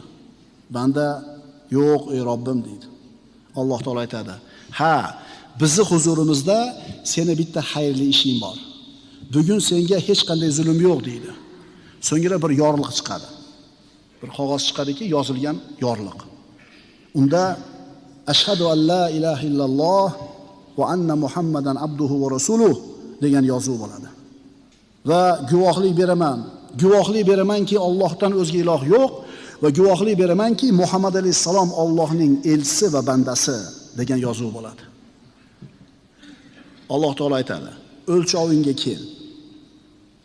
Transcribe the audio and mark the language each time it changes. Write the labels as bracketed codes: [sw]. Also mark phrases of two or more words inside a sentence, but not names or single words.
[uz] Banda yo'q ey Robbim deydi. Alloh taolo aytadi: "Ha, bizni huzurimizda seni bitta xayrli ishing bor. Bugun senga hech qanday zulm yo'q" deydi. So'ngra bir yorliq chiqadi. Bir qog'oz chiqadiki, yozilgan yorliq. Unda [ar] أشهد أن لا إله إلا الله وأن محمدا عبده ورسوله [uz] degan yozuv bo'ladi. Va guvohlik beramanki Allohdan o'zga iloh yo'q va guvohlik beramanki Muhammad alayhisalom Allohning elchisi va bandasi degan yozuv bo'ladi. Alloh taolo aytadi: "O'lchovingga kel."